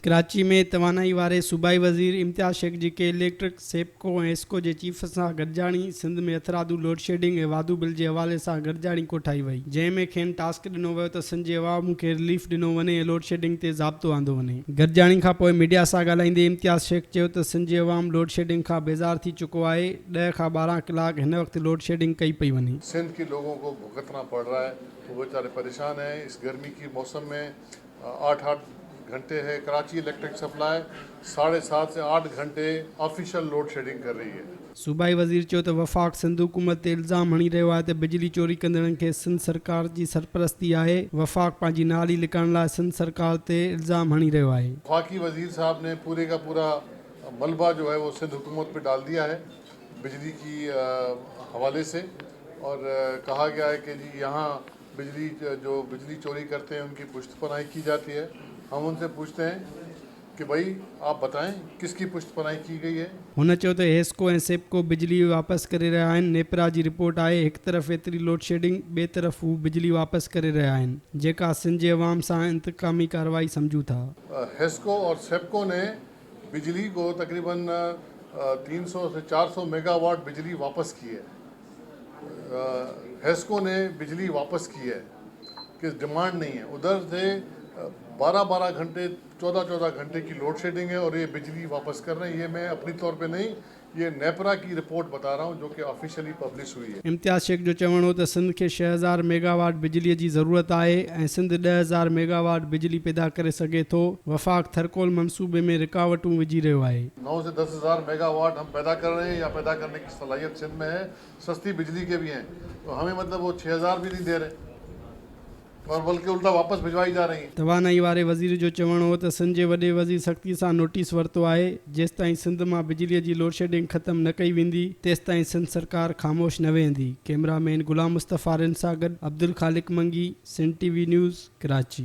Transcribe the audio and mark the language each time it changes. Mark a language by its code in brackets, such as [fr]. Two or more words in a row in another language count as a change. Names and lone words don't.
[sd] कराची में तवानाई वारे सूबाई वज़ीर इम्तियाज़ शेख जी के इलेक्ट्रिक सेपको ऐं एस्को जे चीफ सां गॾिजाणी सिंध में अथरादू [en] load shedding [sd] ऐं वाधू बिल जे हवाले सां गॾिजाणी कोठाई वई, जंहिंमें खेनि टास्क ॾिनो वियो त सिंध जे अवाम खे रिलीफ ॾिनो वञे ऐं [en] load shedding [sd] ते ज़ाब्तो आंदो वञे। गॾिजाणी खां पोइ मीडिया सां ॻाल्हाईंदे इम्तियाज़ शेख चयो त सिंध जे अवाम [en] load shedding [sd] खां बेज़ार थी चुको आहे। 10 खां 12 कलाक हिन वक़्तु [en] load shedding [sd] कई पई वञे। [ur] سندھ کے لوگوں کو بھگتنا پڑ رہا ہے، وہ بیچارے پریشان ہیں. اس گرمی کی موسم میں 8-8 گھنٹے ہے کراچی الیکٹرک سپلائی 7.5 سے 8 گھنٹے [en] official load shedding [ur] کر رہی ہے. [sd] सूबाई वज़ीर चयो त वफ़ाक़ सिंध हुकूमत ते इल्ज़ाम हणी रहियो आहे त बिजली चोरी कंदड़नि खे सिंध सरकार जी सरपरस्ती आहे। वफ़ाक़ पंहिंजी नाली लिकाइण लाइ सिंध सरकार ते इल्ज़ाम हणी रहियो आहे। [ur] وفاقی وزیر صاحب نے پورے کا پورا ملبہ جو ہے وہ سندھ حکومت پہ ڈال دیا ہے بجلی کی حوالے سے، اور کہا گیا ہے کہ جی یہاں جو بجلی چوری کرتے ہیں ان کی پشت پناہی کی جاتی ہے. ہم ان سے پوچھتے ہیں کہ بھائی آپ بتائیں کس کی پشت پناہی کی گئی ہے. [sd] हुन चयो त एस्को ऐं सेपको बिजली वापसि करे रहिया आहिनि। नेपरा जी रिपोर्ट आहे हिकु तरफ़ एतिरी [en] load shedding, [sd] ॿिए तरफ़ हू बिजली वापसि करे रहिया आहिनि, जेका सिंध जे अवाम सां इंतकामी कार्रवाई सम्झूं था। [ur] ہیسکو اور سیپکو نے بجلی کو تقریباً 300 سے 400 میگاواٹ بجلی واپس کی ہے. ہیسکو نے بجلی واپس کی ہے کہ ڈیمانڈ نہیں ہے. ادھر سے 12-12 گھنٹے 14-14 گھنٹے کی [en] load shedding [ur] ہے اور یہ بجلی واپس کر رہے ہیں. یہ میں اپنی طور پہ نہیں، یہ نیپرا کی رپورٹ بتا رہا ہوں جو کہ [en] officially publish [ur] ہوئی ہے. [sd] इम्तियाज़ शेख जो चवणो त सिंध खे 6000 मेगावाट बिजलीअ जी ज़रूरत आहे ऐं सिंध 10000 मेगावाट बिजली पैदा करे सघे थो। वफ़ाक़ थरकोल मंसूबे में रुकावटूं विझी रहियो आहे। [ur] 9 سے 10,000 میگاواٹ ہم پیدا کر رہے ہیں یا پیدا کرنے کی صلاحیت سندھ میں ہے. سستی بجلی کے بھی ہیں، تو ہمیں مطلب وہ 6000 بھی نہیں دے رہے اور بلکہ الٹا واپس بھجوائی جا رہی ہے. [sd] तवानाई वारे वज़ीर जो चवणो हो त सिंध जे वॾे वज़ीर सख़्ती सां नोटिस वरितो आहे। जेसिताईं सिंध मां बिजलीअ जी [en] load shedding [sd] ख़तमु न कई वेंदी तेसिताईं सिंध सरकार ख़ामोश न वेंदी। कैमरामैन गुलाम मुस्तफ़ा रिन सां गॾु अब्दुल ख़ालिक मंगी, सिंध TV न्यूज़, कराची।